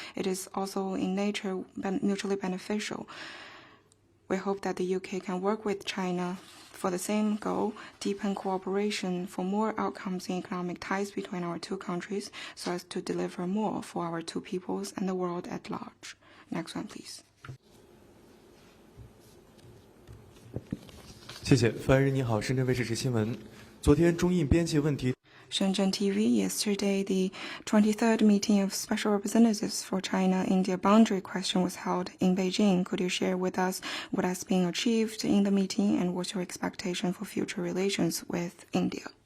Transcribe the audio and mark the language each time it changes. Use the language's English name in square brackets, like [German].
[English] It is also in nature mutually beneficial. We hope that the UK can work with China for the same goal, deepen cooperation for more outcomes in economic ties between our two countries so as to deliver more for our two peoples and the world at large. Next one, please. [Chinese] 谢谢，发言人你好，深圳卫视新闻。昨天中印边界问题。 [English] Shenzhen TV, yesterday the 23rd meeting of special representatives for China-India boundary question was held in Beijing. Could you share with us what has been achieved in the meeting and what's your expectation for future relations with India?